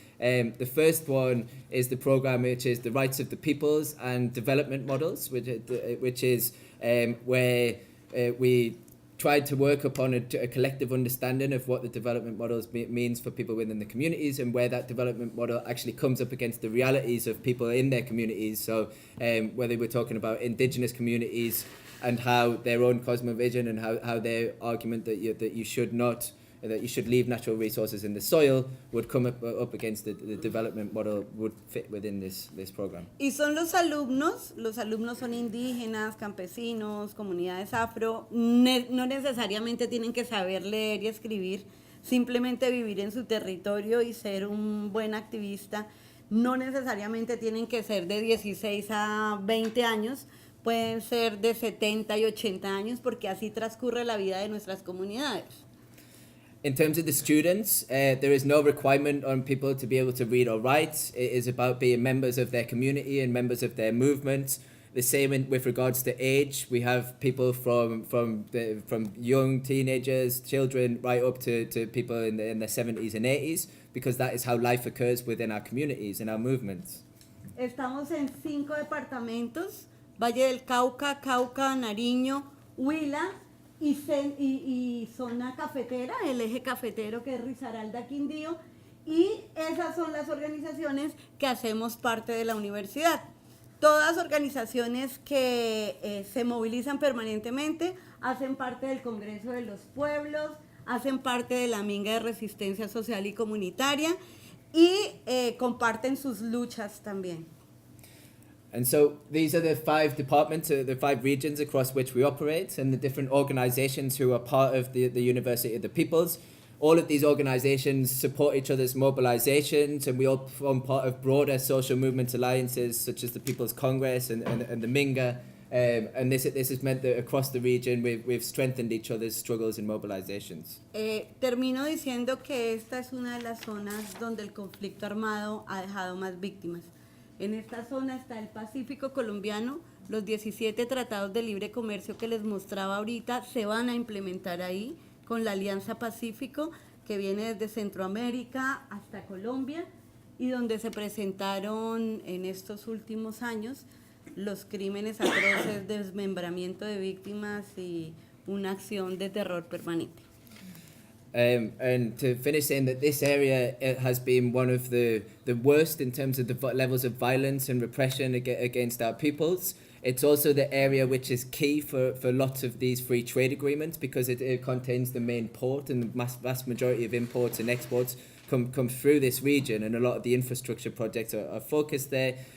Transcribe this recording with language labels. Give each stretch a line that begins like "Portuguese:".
English: The first one is the program which is the rights of the peoples and development models, which is where we tried to work upon a collective understanding of what the development models means for people within the communities, and where that development model actually comes up against the realities of people in their communities. So whether we're talking about indigenous communities and how their own cosmovision and how their argument that you should leave natural resources in the soil would come up against the development model would fit within this program.
Spanish: Y son los alumnos son indígenas, campesinos, comunidades afro, no necesariamente tienen que saber leer y escribir, simplemente vivir en su territorio y ser un buen activista, no necesariamente tienen que ser de 16 a 20 años, pueden ser de 70 y 80 años, porque así transcurre la vida de nuestras comunidades.
English: In terms of the students, there is no requirement on people to be able to read or write. It is about being members of their community and members of their movement. The same with regards to age. We have people from young teenagers, children, right up to people in their 70s and 80s, because that is how life occurs within our communities and our movements.
Spanish: Estamos en 5 departamentos, Valle del Cauca, Cauca, Nariño, Huila, y zona cafetera, el eje cafetero que es Risaralda, Quindío, y esas son las organizaciones que hacemos parte de la universidad. Todas organizaciones que se movilizan permanentemente, hacen parte del Congreso de los Pueblos, hacen parte de la Minga de Resistencia Social y Comunitaria y comparten sus luchas también.
English: And so these are the 5 departments, the 5 regions across which we operate, and the different organizations who are part of the University of the Peoples. All of these organizations support each other's mobilizations, and we all form part of broader social movement alliances such as the People's Congress and the Minga. And this has meant that across the region we've strengthened each other's struggles and mobilizations.
Spanish: Termino diciendo que esta es una de las zonas donde el conflicto armado ha dejado más víctimas. En esta zona está el Pacífico colombiano, los 17 tratados de libre comercio que les mostraba ahorita se van a implementar ahí con la Alianza Pacífico que viene desde Centroamérica hasta Colombia y donde se presentaron en estos últimos años los crímenes atroces, desmembramiento de víctimas y una acción de terror permanente.
English: And to finish saying that this area has been one of the worst in terms of the levels of violence and repression against our peoples. It's also the area which is key for lots of these free trade agreements because it contains the main port, and the vast majority of imports and exports come through this region, and a lot of the infrastructure projects are focused there.